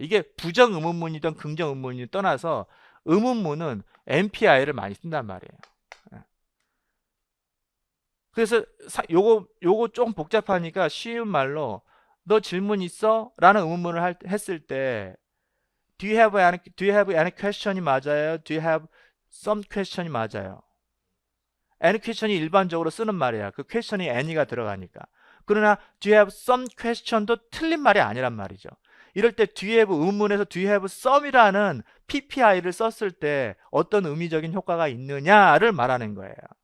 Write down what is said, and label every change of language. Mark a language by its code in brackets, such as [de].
[ko] 이게 부정 의문문이든 긍정 의문문이 떠나서 의문문은 MPI를 많이 쓴단 말이에요. 예. 그래서 요거 조금 복잡하니까 쉬운 말로 너 질문 있어? 라는 의문문을 했을 때 [en] do you have any question이 [ko] 맞아요? [en] do you have some question이 맞아요. [ko] any question이 일반적으로 쓰는 말이야. 그 question이 any가 들어가니까. 그러나 [en] do you have some question [ko] 도 틀린 말이 아니란 말이죠. 이럴 때 do you have 의문에서 [en] do you have some [ko] 이라는 PPI를 썼을 때 어떤 의미적인 효과가 있느냐를 말하는 거예요.